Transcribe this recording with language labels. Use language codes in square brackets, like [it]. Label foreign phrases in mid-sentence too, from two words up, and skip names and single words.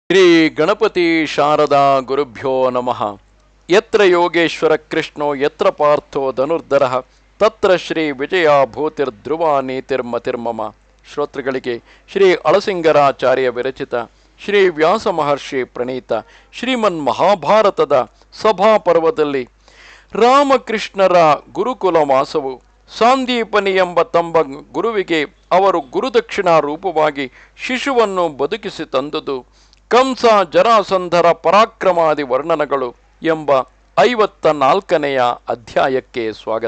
[sa] ಶ್ರೀ ಗಣಪತಿ ಶಾರದಾ ಗುರುಭ್ಯೋ ನಮಃ. ಯತ್ರ ಯೋಗೇಶ್ವರ ಕೃಷ್ಣೋ ಯತ್ರ ಪಾರ್ಥೋ ಧನುರ್ಧರಃ ತತ್ರ ಶ್ರೀ ವಿಜಯ ಭೂತಿರ್ಧ್ರುವ ನೀತಿರ್ಮತಿರ್ಮಮ. [kn] ಶ್ರೋತೃಗಳಿಗೆ ಶ್ರೀ ಅಳಸಿಂಗರಾಚಾರ್ಯ ವಿರಚಿತ ಶ್ರೀ ವ್ಯಾಸ ಮಹರ್ಷಿ ಪ್ರಣೀತ ಶ್ರೀಮನ್ ಮಹಾಭಾರತದ ಸಭಾಪರ್ವದಲ್ಲಿ ರಾಮಕೃಷ್ಣರ ಗುರುಕುಲ ವಾಸವು ಸಾಂದೀಪನಿ ಎಂಬ ತಮ್ಮ ಗುರುವಿಗೆ ಅವರು ಗುರುದಕ್ಷಿಣಾ ರೂಪವಾಗಿ ಶಿಶುವನ್ನು ಬದುಕಿಸಿ ತಂದುದು, ಕಂಸ ಜರಾಸಂಧರ ಪರಾಕ್ರಮಾದಿ ವರ್ಣನಗಳು ಎಂಬ 54ನೆಯ ಅಧ್ಯಾಯಕ್ಕೆ ಸ್ವಾಗತ.